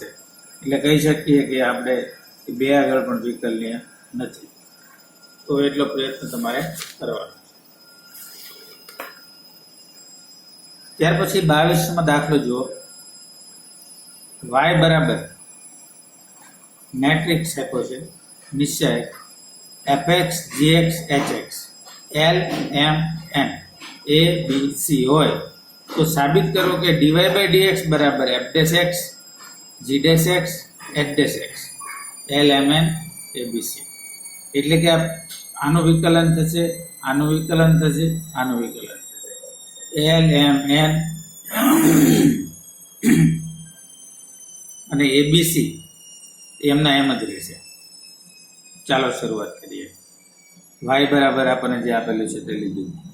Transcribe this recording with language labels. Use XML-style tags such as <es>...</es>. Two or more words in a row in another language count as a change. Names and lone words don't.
<gu>એટલે કહી શકીએ કે આપણે 2 આગળ પણ વિકલનીય નથી. તો એટલો પ્રયત્ન તમારે કરવાનો. ત્યાર પછી 22માં દાખલો જુઓ. y બરાબર મેટ્રિક્સ આપ્યો છે નિશ્ચય fx gx hx l m n a b c હોય તો સાબિત કરો કે</gu> <en>dy by dx</en> <gu>બરાબર</gu> <en>f dash x g dash x h dash x</en> <gu>l m n a b c. એટલે કે આનું વિકલન થશે, આનું વિકલન થશે, આનું વિકલન થશે. l m n અને abc એમના એમ જ રહેશે. ચાલો શરૂઆત કરીએ. y બરાબર આપણને જે આપેલું છે તે લીધું.</gu>